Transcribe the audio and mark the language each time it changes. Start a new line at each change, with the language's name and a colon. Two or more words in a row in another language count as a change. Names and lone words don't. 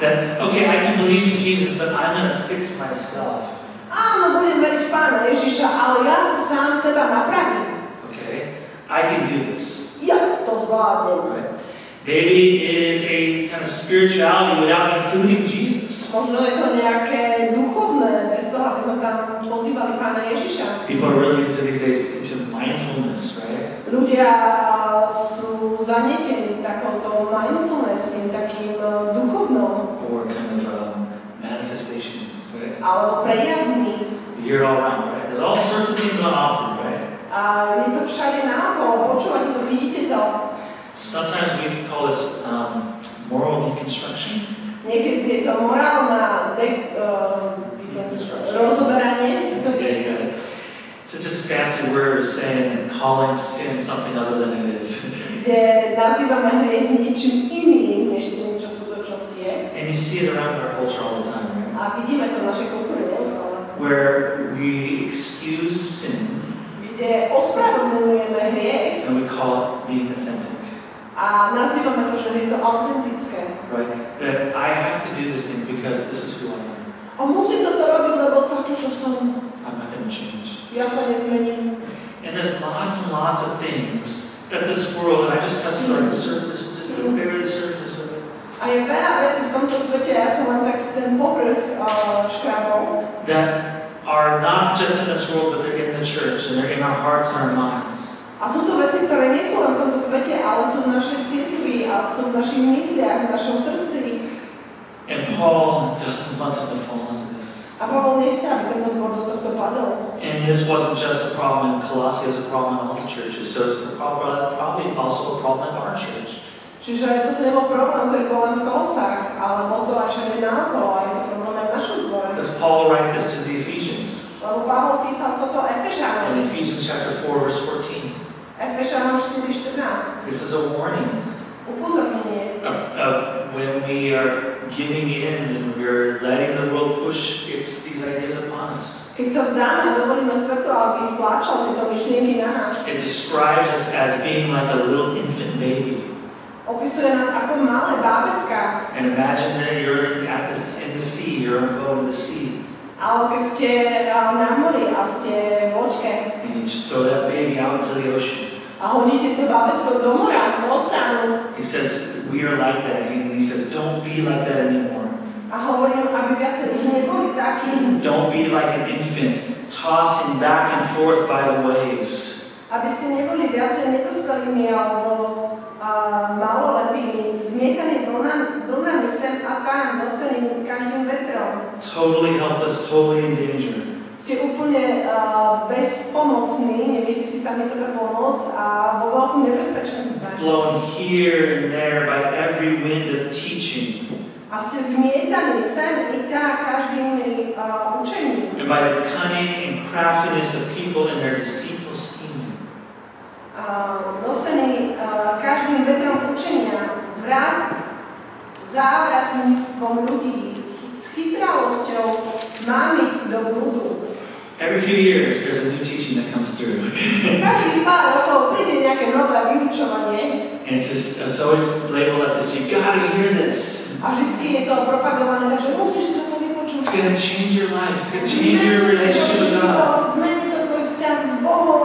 English: That, okay, I can believe in Jesus, but I'm going to fix myself.
Slovak: Áno, budem veriť v Pána Ježiša, ale ja sa sám seba napravím.
English: Okay? I can do this.
Slovak: Ja to zvládnem.
English: Right? Maybe it is a kind of spirituality without including Jesus.
Slovak: Možno je to nejaké duchovné, bez toho, aby sme tam pozývali Pána Ježiša.
English: People are really into these days into mindfulness, right?
Slovak: Ľudia sú zanietení takouto mindfulness, tým takým duchovnom,
English: Or kind of manifestation, right?
Slovak: alebo prejavný.
English: You hear it all around, right? There's all sorts of things on offer, right?
Slovak: A je to všade naokolo, počúvate to, vidíte to.
English: Sometimes we can call this moral deconstruction.
Slovak: Niekedy je to morálna rozoberanie.
English: Yeah, you got it. It's just a fancy word of saying calling sin something other than it is.
Slovak: Kde nazývame hriech niečím iným, než tým, čo v skutočnosti je.
English: And you see it around our culture all the time, right?
Slovak: A vidíme to v našej kultúre neustále.
English: Where we excuse sin
Slovak: Kde ospravedlňujeme hriech
English: and we call it being authentic.
Slovak: a nazývame to, že je to autentické.
English: Right? That I have to do this thing because this is who I am.
Slovak: A musím toto robiť, lebo taký, čo som.
English: I'm not going to change.
Slovak: Ja sa nezmením.
English: And there's lots and lots of things that this world, and I just touched on the surface, just the very surface of it,
Slovak: A je veľa vecí v tomto svete, ja som len taký ten povrch škrábol,
English: that are not just in this world, but they're in the church, and they're in our hearts and our minds.
Slovak: a sú to veci, ktoré nie sú len v tomto svete, ale sú v našej cirkvi a sú v našich mysliach, v našom srdci.
English: And Paul doesn't want them to fall into this.
Slovak: A Pavol nechce, aby tento zbor do tohto padol.
English: And this wasn't just a problem in Colossae, it was a problem in all the churches. So it's probably also a problem in our church.
Slovak: Čiže toto nebol problém, ktorý bol len v Kolosách, ale bol to aj všade naokolo, a je to problém aj v našom zbore.
English: Because Paul wrote this to the Ephesians
Slovak: Lebo Pavol písal toto Efežanom.
English: in Ephesians chapter 4, verse 14.
Slovak: Efežanom 4:14.
English: This is a warning
Slovak: Upozornenie.
English: of when we are giving in and we're letting the world push these ideas upon us.
Slovak: Keď sa vzdáme a dovolíme svetlo, aby vtlačal tieto myšlienky na nás,
English: It describes us as being like a little infant baby.
Slovak: opisuje nás ako malé bábätka.
English: And imagine that you're in the sea, you're on a boat in the sea,
Slovak: Ale keď ste na mori a ste v loďke
English: and you just throw that baby out into the ocean.
Slovak: a hodíte to bábätko do mora, do oceánu,
English: He says, we are like that. And he says, don't be like that anymore.
Slovak: a hovorím, aby viacej už neboli takí,
English: Don't be like an infant, tossing back and forth by the waves.
Slovak: aby ste neboli viacej nedospelými alebo maloletými, zmietaní vlnami sem a tam, nosenými každým vetrom.
English: Totally helpless, totally in danger.
Slovak: Ste úplne bezpomocní, neviete si sami sebe pomôcť a vo veľkom nebezpečenstve.
English: Blown here and there by every wind of teaching.
Slovak: A ste zmietaní sem i tak každým učením.
English: And by the cunning and craftiness of people in their deceitful scheming.
Slovak: Nosení každým vetrom učenia, závratníctvom ľudí, s chytralosťou mámiť do blúdu.
English: Every few years, there's a new teaching that comes through.
Slovak: Každých pár rokov príde nejaké nové vyučovanie
English: And it's always labeled like this. You gotta hear this.
Slovak: a vždycky je to propagované, takže musíš toto vypočuť.
English: It's gonna change your life. It's gonna change your relationship with God.
Slovak: Zmení to tvoj vzťah s Bohom.